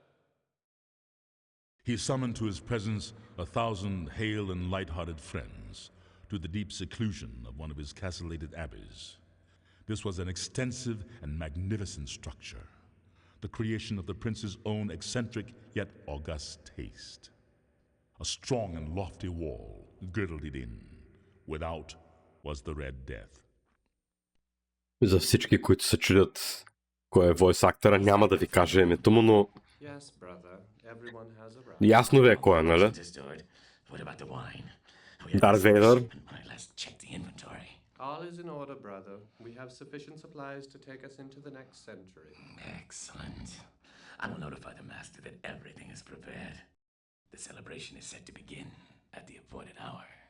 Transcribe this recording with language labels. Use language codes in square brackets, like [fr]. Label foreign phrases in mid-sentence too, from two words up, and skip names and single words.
[en] He summoned to his presence 1,000 hale and light-hearted friends to the deep seclusion of one of his castellated abbeys. This was an extensive and magnificent structure, the creation of the prince's own eccentric yet august taste. A strong and lofty wall girdled it in. Without was the Red Death. [bg] За всички, които се чудят кой е войс актера, няма да ви кажа името му, но ясно ви е кой е, нали? Дарт Вейдър. [en] All is in order, brother. We have sufficient supplies to take us into the next century. Excellent. I will notify the master that everything is prepared. The celebration is set to begin at the appointed hour.